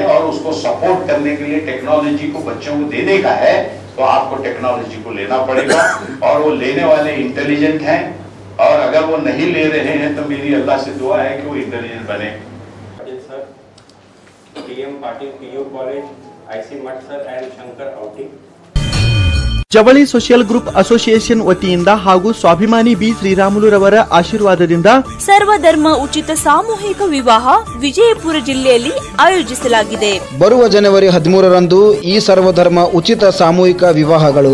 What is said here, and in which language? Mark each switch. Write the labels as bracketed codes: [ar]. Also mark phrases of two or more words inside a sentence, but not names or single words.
[hi] और उसको सपोर्ट करने के लिए टेक्नोलॉजी को बच्चों को देने का है तो आपको टेक्नोलॉजी को लेना पड़ेगा, और वो लेने वाले इंटेलिजेंट हैं, और अगर वो नहीं ले रहे हैं तो मेरी अल्लाह से दुआ है कि वो इंटेलिजेंट बने। [en] सर, PM Patil PU College, IC Mat sir and Shankar outing. [kn] ಜವಳಿ [en] social group association [kn] ವತಿಯಿಂದ ಹಾಗೂ ಸ್ವಾಭಿಮಾನಿ ಬಿ ಶ್ರೀರಾಮುಲುರವರ ಆಶೀರ್ವಾದದಿಂದ ಸರ್ವಧರ್ಮ ಉಚಿತ ಸಾಮೂಹಿಕ ವಿವಾಹ ವಿಜಯಪುರ ಜಿಲ್ಲೆಯಲ್ಲಿ ಆಯೋಜಿಸಲಾಗಿದೆ. ಬರುವ ಜನವರಿ 13ರಂದು ಈ ಸರ್ವಧರ್ಮ ಉಚಿತ ಸಾಮೂಹಿಕ ವಿವಾಹಗಳು